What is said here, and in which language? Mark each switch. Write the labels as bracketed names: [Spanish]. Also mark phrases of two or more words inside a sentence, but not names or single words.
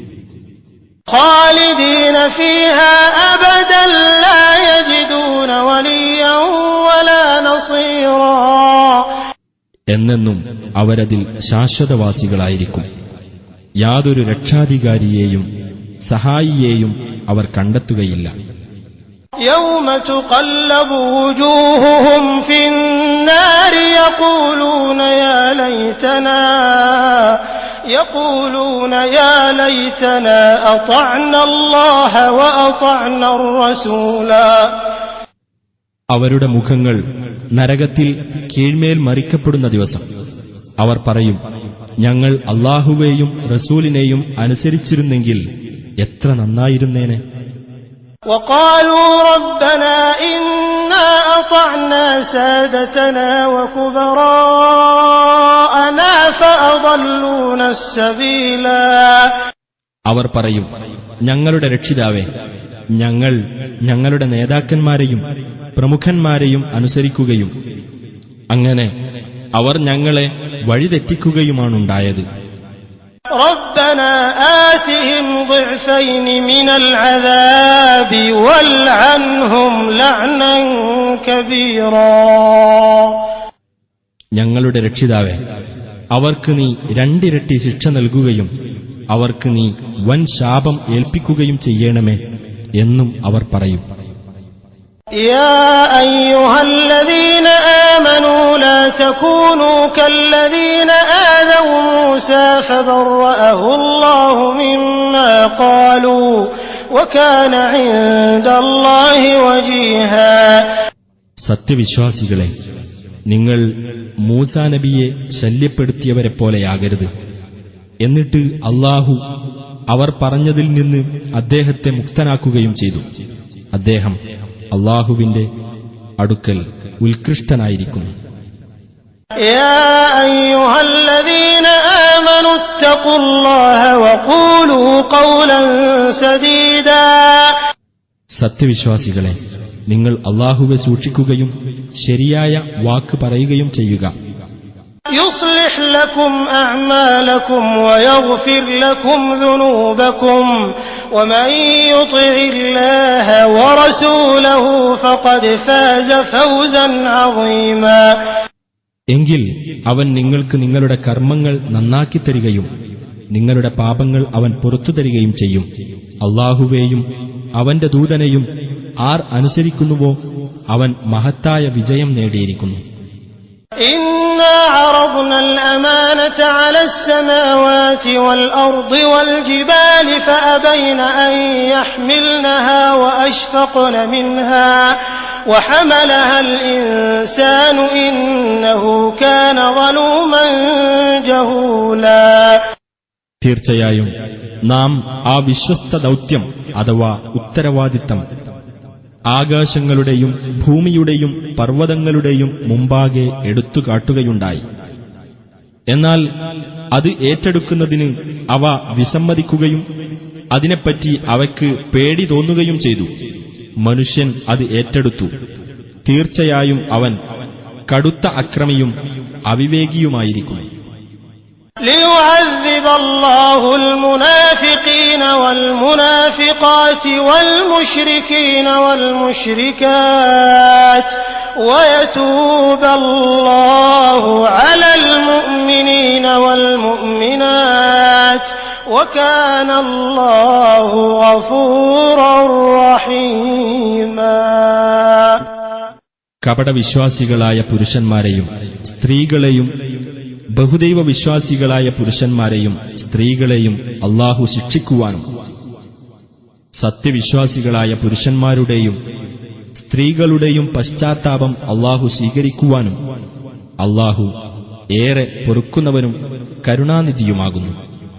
[Arabic] خالدين فيها أبدا لا يجدون وليا ولا نصيرا. [Malayalam] എന്നെന്നും അവരതിൽ ശാശ്വതവാസികളായിരിക്കും. യാതൊരു രക്ഷാധികാരിയെയും സഹായിയെയും അവർ കണ്ടെത്തുകയില്ല. [Arabic] يوم تقلب وجوههم في النار يقولون يا ليتنا أطعنا الله وأطعنا الرسولا. [Malayalam] അവരുടെ മുഖങ്ങൾ നരകത്തിൽ കീഴ്മേൽ മറിക്കപ്പെടുന്ന ദിവസം അവർ പറയും, ഞങ്ങൾ അല്ലാഹുവേയും റസൂലിനെയും അനുസരിച്ചിരുന്നെങ്കിൽ എത്ര നന്നായിരുന്നേനെ. [Arabic] وقالوا ربنا إنا أطعنا سادتنا وكبراءنا فأضلونا السبيلا. [Malayalam] അവർ പറയും, ഞങ്ങളുടെ രക്ഷിതാവേ, ഞങ്ങൾ ഞങ്ങളുടെ നേതാക്കന്മാരെയും പ്രമുഖന്മാരെയും അനുസരിക്കുകയും അങ്ങനെ അവർ ഞങ്ങളെ വഴിതെറ്റിക്കുകയുമാണുണ്ടായത്. [Arabic] ربنا آتهم ضعفين من العذاب والعنهم لعنا كبيرا. [Malayalam] ഞങ്ങളുടെ രക്ഷിതാവേ, അവർക്ക് നീ രണ്ടിരട്ടി ശിക്ഷ നൽകുകയും അവർക്ക് നീ വൻ ശാപം ഏൽപ്പിക്കുകയും ചെയ്യണമേ എന്നും അവർ പറയും. [Arabic] يا أيها الذين آمنوا لا تكونوا كالذين آذوا موسى فبرأه الله مما قالوا وكان عند الله وجيها. [Malayalam] സത്യവിശ്വാസികളെ, നിങ്ങൾ മൂസാ നബിയെ ശല്യപ്പെടുത്തിയവരെപ്പോലെയാകരുത്. എന്നിട്ട് അല്ലാഹു അവർ പറഞ്ഞതിൽ നിന്ന് അദ്ദേഹത്തെ മുക്തനാക്കുകയും ചെയ്തു. അദ്ദേഹം അല്ലാഹുവിന്റെ അടുക്കൽ ഉത്കൃഷ്ടനായിരിക്കുന്നു. [Arabic] يا أيها الذين آمنوا اتقوا الله وقولوا قولا سديدا. [Malayalam] സത്യവിശ്വാസികളെ, നിങ്ങൾ അല്ലാഹുവെ സൂക്ഷിക്കുകയും ശരിയായ വാക്ക് പറയുകയും ചെയ്യുക. [Arabic] يصلح لكم أعمالكم ويغفر لكم ذنوبكم ومن يطع الله ورسوله فقد فاز فوزا عظيما. [Malayalam] എങ്കിൽ അവൻ നിങ്ങൾക്ക് നിങ്ങളുടെ കർമ്മങ്ങൾ നന്നാക്കിത്തരികയും നിങ്ങളുടെ പാപങ്ങൾ അവൻ പുറത്തു തരികയും ചെയ്യും. അല്ലാഹുവേയും അവന്റെ ദൂതനെയും ആർ അനുസരിക്കുന്നുവോ അവൻ മഹത്തായ വിജയം നേടിയിരിക്കുന്നു. [Arabic] إنا عرضنا الأمانة على السماوات والأرض والجبال فأبين أن يحملنها وأشفقن منها وحملها الإنسان إنه كان ظلوما جهولا. [Malayalam] തീർച്ചയായും നാം ആ വിശ്വസ്ത ദൗത്യം അഥവാ ഉത്തരവാദിത്തം ആകാശങ്ങളുടെയും ഭൂമിയുടെയും പർവ്വതങ്ങളുടെയും മുമ്പാകെ എടുത്തുകാട്ടുകയുണ്ടായി. എന്നാൽ അത് ഏറ്റെടുക്കുന്നതിന് അവ വിസമ്മതിക്കുകയും അതിനെപ്പറ്റി അവയ്ക്ക് പേടി തോന്നുകയും ചെയ്തു. മനുഷ്യൻ അത് ഏറ്റെടുത്തു. തീർച്ചയായും അവൻ കടുത്ത അക്രമിയും അവിവേകിയുമായിരിക്കുന്നു. [Arabic] ليعذب الله المنافقين والمنافقات والمشركين والمشركات ويتوب الله على المؤمنين والمؤمنات وكان الله غفورا رحيما. [Malayalam] കപടവിശ്വാസികളായ പുരുഷന്മാരെയും സ്ത്രീകളെയും ബഹുദൈവ വിശ്വാസികളായ പുരുഷന്മാരെയും സ്ത്രീകളെയും അല്ലാഹു ശിക്ഷിക്കുവാനും സത്യവിശ്വാസികളായ പുരുഷന്മാരുടെയും സ്ത്രീകളുടെയും പശ്ചാത്താപം അല്ലാഹു സ്വീകരിക്കുവാനും അല്ലാഹു ഏറെ പൊറുക്കുന്നവനും കരുണാനിധിയുമാകുന്നു.